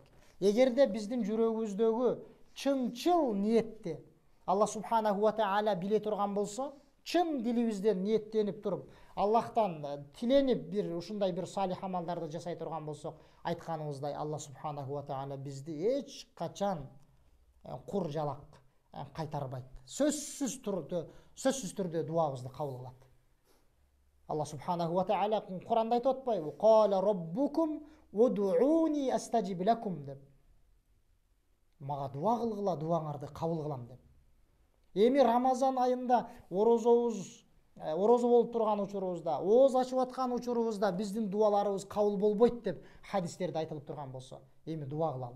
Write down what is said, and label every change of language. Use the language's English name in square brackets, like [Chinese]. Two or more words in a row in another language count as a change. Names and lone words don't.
[Kyrgyz] Эгерде биздин жүрөгүбүздөгү чынчыл ниетти [Arabic] الله سبحانه وتعالى [Kyrgyz] биле турган болсо, чын дилибизден ниеттенип туруп, Аллахтан тиленип бир ушундай бир салих амалдарды жасай турган болсок, айтканыбыздай Алла субханаху ва таала бизди эч качан кур жалак кайтарбайт. Сөзсүз түрдө дуабызды кабыл кылат. [Arabic] الله سبحانه وتعالى [Kyrgyz] Кур'анда айтып атпайбы? [Arabic] قال ربكم ادعوني أستجب لكم деп. [Kyrgyz] Мага дуа кылгыла, дуаңарды кабыл кылам деп. Эми Рамазан айында орозо болуп турган учурубузда, ооз ачып аткан учурубузда биздин дуаларыбыз кабыл болбойт деп хадистерде айтылып турган болсо, эми дуа кылалы.